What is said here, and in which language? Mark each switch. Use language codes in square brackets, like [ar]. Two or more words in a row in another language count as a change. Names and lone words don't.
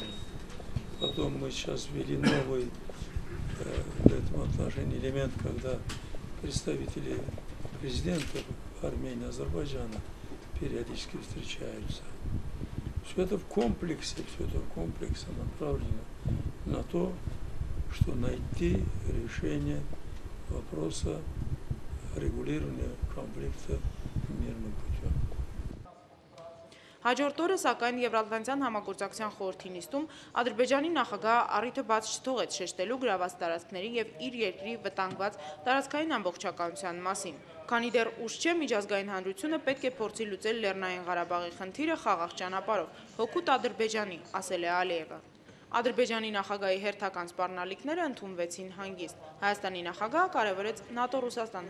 [ru] Потом мы сейчас ввели новый в этом отношении элемент, когда представители президентов Армении и Азербайджана периодически встречаются. Все это в комплексе направлено на то, что найти решение вопроса регулирования конфликта мирным путем. [hy] Հաջորդ օրը, սակայն Եվրատլանտյան համագործակցության խորհրդի նիստում Ադրբեջանի նախագահը առիթը բաց չթողեց շեշտելու գրաված տարածքների և իր երկրի վտանգված տարածքային ամբողջականության մասին։ Քանի դեռ ուշ չէ, միջազգային հանրությունը պետք է փորձի լուծել Լեռնային Ղարաբաղի խնդիրը խաղաղ ճանապարհով, հօգուտ Ադրբեջանի, ասել է Ալիևը։ Ադրբեջանի նախագահի հերթական սպառնալիքները ընդունվեցին հանգիստ։ Հայաստանի նախագահը կարևորեց ՆԱՏՕ-Ռուսաստան